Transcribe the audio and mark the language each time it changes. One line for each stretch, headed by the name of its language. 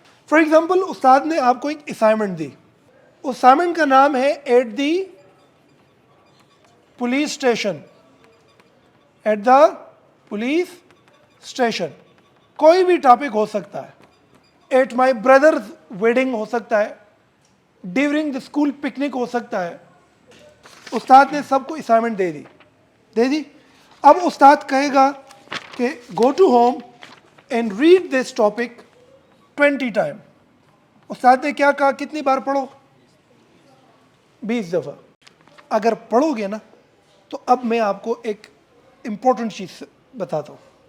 English: for example
Urdu: استاد نے آپ کو ایک اسائنمنٹ دی, اسائنمنٹ کا نام ہے
English: at the police station,
Urdu: at the police station. کوئی بھی ٹاپک ہو سکتا ہے,
English: at my brother's wedding
Urdu: ہو سکتا ہے,
English: during the school picnic
Urdu: ہو سکتا ہے. استاد نے سب کو اسائنمنٹ دے دی. اب استاد کہے گا کہ
English: Go to home and read this topic 20 time.
Urdu: استاد نے کیا کہا, کتنی بار پڑھو, 20 دفعہ. اگر پڑھو گے نا تو اب میں آپ کو ایک امپورٹنٹ چیز بتاتا ہوں.